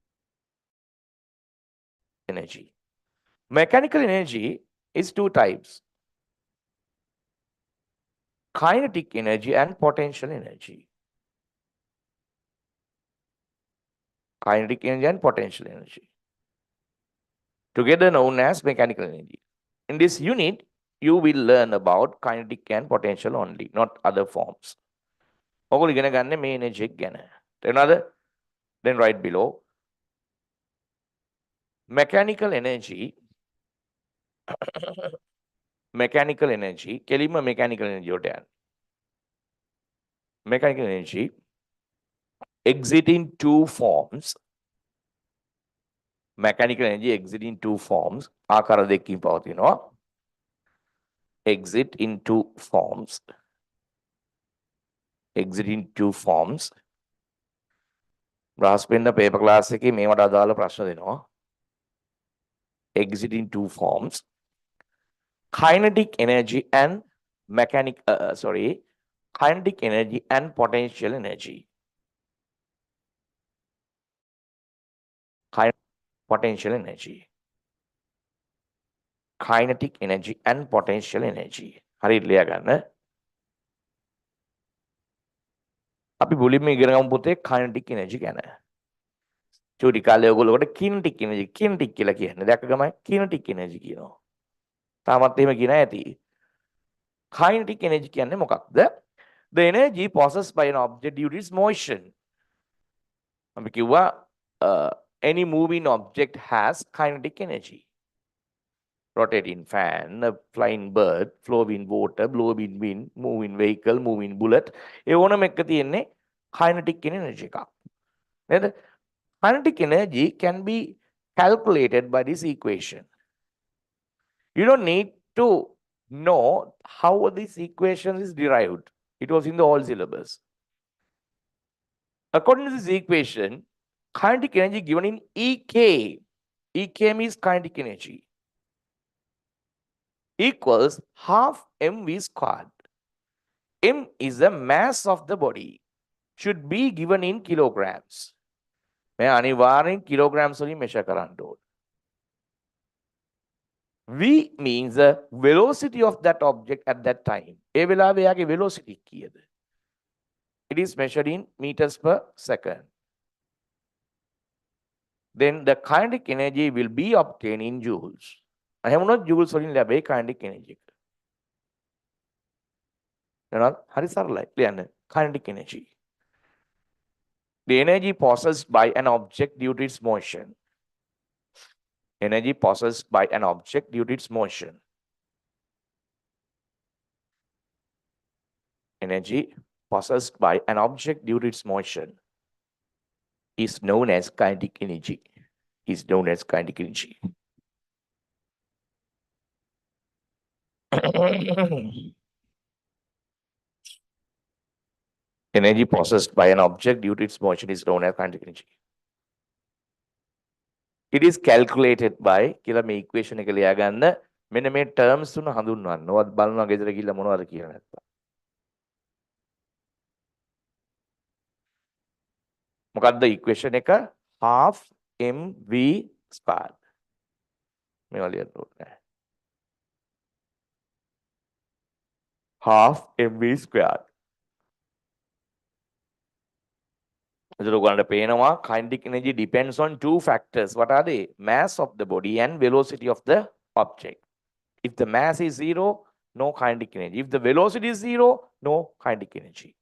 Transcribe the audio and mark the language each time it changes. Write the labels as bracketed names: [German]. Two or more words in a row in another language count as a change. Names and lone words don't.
[English] Mechanical energy is two types: kinetic energy and potential energy. Kinetic energy and potential energy, together known as mechanical energy. In this unit, you will learn about kinetic and potential only, not other forms. [Sinhala] ඔගොල්ලෝ ඉගෙන ගන්න මේ energy එක ගැන. [English] Then right below, mechanical energy. Mechanical energy, කෙලින්ම mechanical energy [Sinhala] වලට යන්න. [English] Mechanical energy exit in two forms. Mechanical energy exit in two forms. [Sinhala] ආකාර දෙකකින් පවතිනවා. [English] Exit in two forms. Exit in two forms. [Sinhala] බ්‍රහස්පතින්ද [English] paper class [Sinhala] එකේ මේවට අදාළ ප්‍රශ්න දෙනවා. [English] Exit in two forms. Kinetic energy and kinetic energy and potential energy. Potential energy. Kinetic energy and potential energy. [Sinhala] හරියට ලියා ගන්න. අපි මුලින්ම ඉගෙන ගමු පුතේ [English] kinetic energy [Sinhala] ගැන. චූටි කාලේ ඔයගොල්ලෝකට [English] kinetic energy [Sinhala] කියලා කියන්නේ. දැක්ක ගමන් [English] kinetic energy [Sinhala] කියනවා. තාමත් එහෙම කියන ඇති. [English] Kinetic energy [Sinhala] කියන්නේ මොකක්ද? [English] The energy possessed by an object due to its motion. [Sinhala] අපි කිව්වා [English] any moving object has kinetic energy. Rotating fan, a flying bird, flowing water, blowing wind, moving vehicle, moving bullet. [Sinhala] ඒ ඕනම එක තියෙන්නේ [English] kinetic energy [Sinhala] එකක්. නේද? [English] Kinetic energy can be calculated by this equation. You don't need to know how this equation is derived. It was in the old syllabus. According to this equation, kinetic energy given in EK. EK means kinetic energy. Equals half mv squared. M is the mass of the body. Should be given in kilograms. [Sinhala] मैं अनिवार्යෙන් kilograms වලින් measure කරන්න ඕන. [English] V means the velocity of that object at that time. [Sinhala] ඒ වෙලාවේ යාගේ velocity කීයද? [English] It is measured in meters per second. Then the kinetic energy will be obtained in joules. [Sinhala] එහෙම වුණොත් joules වලින් ලැබෙයි [English] kinetic energy [Sinhala] එක. එහෙනම් හරි සරලයි. ලියන්න. [English] Kinetic energy. The energy possessed by an object due to its motion. Energy possessed by an object due to its motion. Energy possessed by an object due to its motion is known as kinetic energy. is known as kinetic energy. Energy processed by an object due to its motion is known as kinetic energy. It is calculated by [Sinhala] කියලා මේ equation එක ලියා ගන්න. මෙන්න මේ terms තුන හඳුන්වන්න. ඔයත් බලනවා ගෙදර ගිහිල්ලා මොනවද කියලා නැත්තම්. මොකද්ද equation එක? [English] half mv squared. [Sinhala] මේවා ලියන්න ඕනේ. [English] half mv squared. [Sinhala] එතකොට ඔයගලන්ට පේනවා [English] kinetic energy depends on two factors. What are they? Mass of the body and velocity of the object. If the mass is zero, no kinetic energy. If the velocity is zero, no kinetic energy.